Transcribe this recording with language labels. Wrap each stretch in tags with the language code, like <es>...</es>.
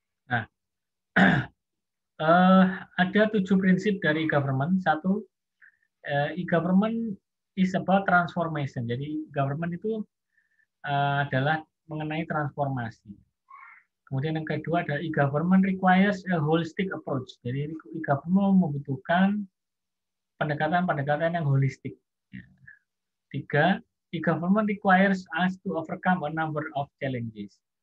<id>Nah, ada 7 prinsip dari e-government.</id> <en>Satu, e-government is about transformation.</en> <id>Jadi government itu adalah mengenai transformasi. Kemudian yang kedua ada</id> <en>e-government requires a holistic approach.</en> <id>Jadi e-government membutuhkan pendekatan-pendekatan yang holistik.</id> <en>Tiga, e-government requires us to overcome a number of challenges.</en>